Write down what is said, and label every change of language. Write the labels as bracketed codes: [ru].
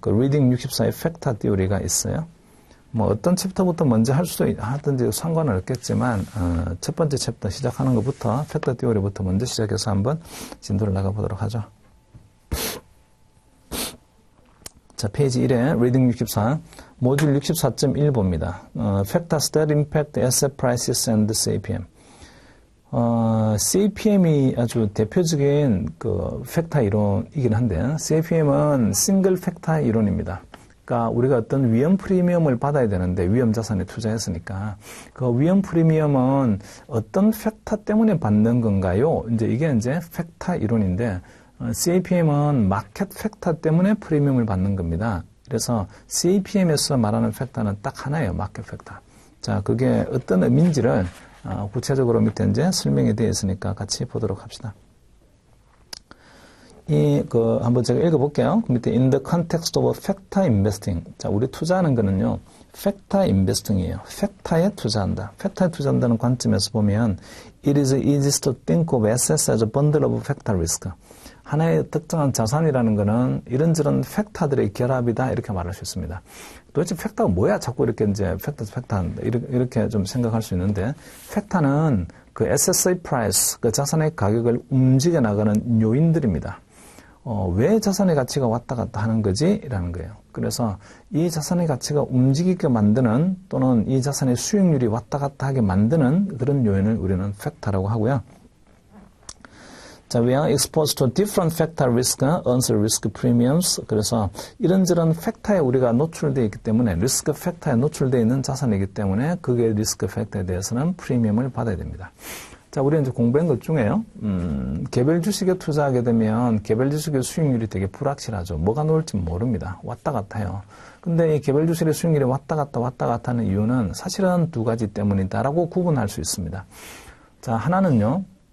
[ko] 리딩 64의 팩터 띠오리가 있어요. 뭐 어떤 챕터부터 먼저 하든지 상관은 없겠지만 첫 번째 챕터 시작하는 것부터 팩터 띠오리부터 먼저 시작해서 한번 진도를 나가보도록 하죠. 자, 페이지 1에 리딩 64 모듈 64.1보입니다. [en] Factors that impact asset prices and CPM. [ko] CPM이 아주 대표적인 팩터 이론이긴 한데 CPM은 싱글 팩터 이론입니다. 그러니까 우리가 어떤 위험 프리미엄을 받아야 되는데 위험 자산에 투자했으니까 그 위험 프리미엄은 어떤 팩터 때문에 받는 건가요? 이게 팩터 이론인데 CPM은 마켓 팩터 때문에 프리미엄을 받는 겁니다. 그래서 CPM에서 말하는 팩터는 딱 하나예요. 마켓 팩터. 자, 그게 어떤 의미인지를 구체적으로 밑에 설명이 되어 있으니까 같이 보도록 합시다. 한번 제가 읽어볼게요. 밑에 [en] in the context of factor investing. [ko] 자, 우리 투자하는 거는요, [en] factor investing [ko] 이에요. 팩터에 투자한다. 팩터에 투자한다는 관점에서 보면 [en] it is easiest to think of assets as a bundle of factor risk. [ko] 하나의 특정한 자산이라는 거는 이런저런 팩터들의 결합이다. 이렇게 말할 수 있습니다. 도대체 팩터가 뭐야? 자꾸 이렇게 팩터 이렇게 좀 생각할 수 있는데, 팩터는 SSA price, 자산의 가격을 움직여 나가는 요인들입니다. 왜 자산의 가치가 왔다 갔다 하는 거지? 라는 거예요. 그래서 이 자산의 가치가 움직이게 만드는 또는 이 자산의 수익률이 왔다 갔다 하게 만드는 그런 요인을 우리는 팩터라고 하고요. [en] 자, we are exposed to different factor risk, earns risk premiums. [ko] 그래서 이런저런 팩터에 우리가 노출되어 있기 때문에 리스크 팩터에 노출되어 있는 자산이기 때문에 그게 리스크 팩터에 대해서는 프리미엄을 받아야 됩니다. 자, 우리 공부한 것 중에요. 개별 주식에 투자하게 되면 개별 주식의 수익률이 되게 불확실하죠. 뭐가 나올지 모릅니다. 왔다 갔다 해요. 근데 이 개별 주식의 수익률이 왔다 갔다 하는 이유는 사실은 두 가지 때문이다라고 구분할 수 있습니다. 자, 하나는요.